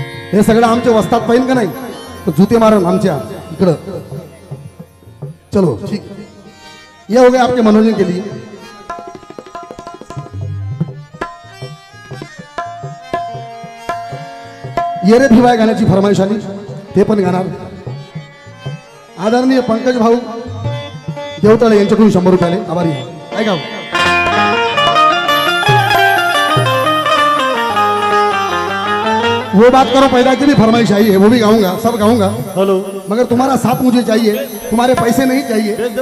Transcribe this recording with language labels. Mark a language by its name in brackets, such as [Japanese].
[Marathi] हे सगळं आमच्या वस्तात पाहिजे का नाही, तो जुते मारण आमच्या इकडं। [Hindi] चलो ठीक, ये हो गया आपके मनोरंजन के लिए। [Marathi] ये रे भिवाय गाण्याची फरमाईश आली, ते पण गाणार आदरणीय पंकज भाऊ देवताळे यांच्याकडून 100 रुपये आले, आभारी आहे। ऐका, [Hindi] वो बात करो पैदा की भी फरमाइश आई है, वो भी गाऊंगा, सब गाऊंगा। [English] hello, [Hindi] मगर तुम्हारा साथ मुझे चाहिए, तुम्हारे पैसे नहीं चाहिए।